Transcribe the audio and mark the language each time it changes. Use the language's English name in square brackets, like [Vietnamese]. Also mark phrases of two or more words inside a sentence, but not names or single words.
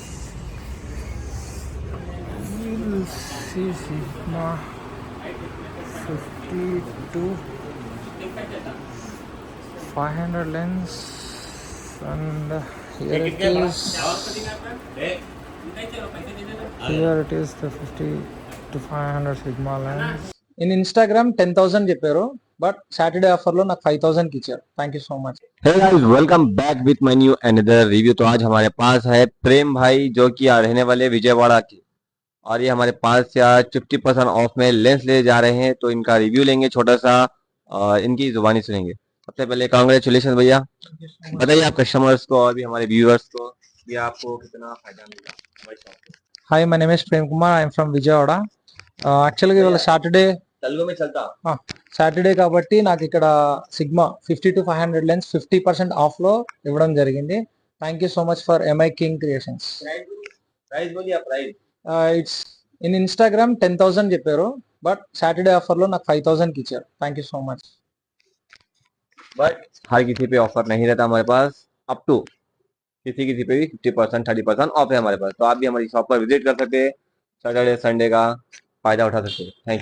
[English] We'll see Sigma 50-500 lens, and here it is. Here it is, the 50-500 Sigma lens. In Instagram 10,000 చెప్పారు, but Saturday offer [Telugu] నాకు 5,000 ఇచ్చారు. [English] thank you so much. Hey guys, welcome back with my new another review. [Hindi] तो आज हमारे पास है प्रेम भाई जो कि रहने वाले विजयवाड़ा के, और ये हमारे पास से आज 50% ऑफ में लेंस ले जा रहे हैं. तो इनका रिव्यू लेंगे छोटा सा, इनकी जुबानी सुनेंगे. सबसे पहले कांग्रेचुलेशन भैया. बताइए आप कस्टमर्स को और भी हमारे व्यूअर्स को भी आपको कितना फायदा मिला. [English] Hi, my name is Prem Kumar. I'm from Vijayawada. Actually ఇవాళ సాటర్డే [Hindi] तेलुगु में चलता. [Telugu] సాటర్డే కాబట్టి నాకు ఇక్కడ సిగ్మా 50-500 లెన్స్ 50% ఆఫ్లో ఇవ్వడం జరిగింది. [English] thank you so much for MI King Creations. [Hindi] प्राइस बोलिए प्राइस. [English] it's in Instagram 10,000 చెప్పారు, but Saturday offer [Telugu] నాకు 5,000 ఇచ్చారు. [English] thank you so much. [Hindi] बट हर किसी पे ऑफर नहीं रहता हमारे पास. [English] up to [Hindi] किसी किसी पे भी 50% 30% ऑफ है हमारे पास. तो आप भी हमारी शॉप पर विजिट कर सकते हैं. [English] Saturday Sunday [Hindi] का फायदा उठा सकते हैं. [English] thank you.